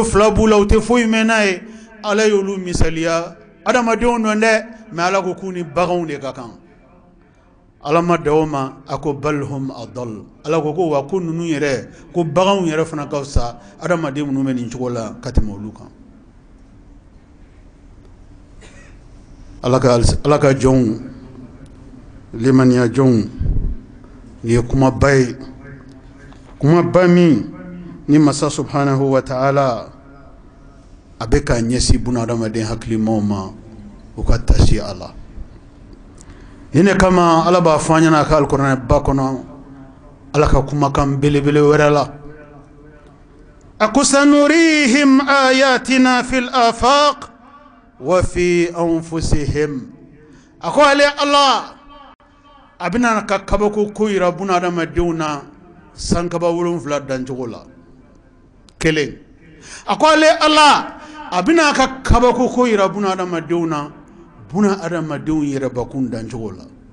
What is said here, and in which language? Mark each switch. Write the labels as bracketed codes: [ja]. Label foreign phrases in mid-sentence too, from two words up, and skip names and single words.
[bm] flabula ute foye menae ala yolu misalia adamadenw nɔ dɛ mais ala ko k'u ni baganw de ka kan ala ma dawo ma a ko [ar] بل هم أضل [bm] ala ko ko wa ko ninnu yɛrɛ ko baganw yɛrɛ fana ka fisa adamaden minnu bɛ nin cogo la ka tɛmɛ olu kan ala ka jɔnw limaniya jɔnw nin ye kumaba ye kumaba min ni masa [ar] سبحانه وتعالى [bm] a bɛ ka ɲɛsin bunadamaden hakilimaw ma u ka tasi a la nin de kama ala b'a fɔ an ɲɛna a ka alikuranɛ ba kɔnɔ ala ka kumakan belebele wɛrɛ la a ko [ar] سنريهم آياتنا في الآفاق وفي أنفسهم [bm] a ko ale ala a bɛna ka kabako ko yira bunadamadenw na sankaba 7 dancogo la kelen a ko ale ala a bɛna ka kabako ko yira bunadamadenw na bunadamadenw yɛrɛbakun dancogo la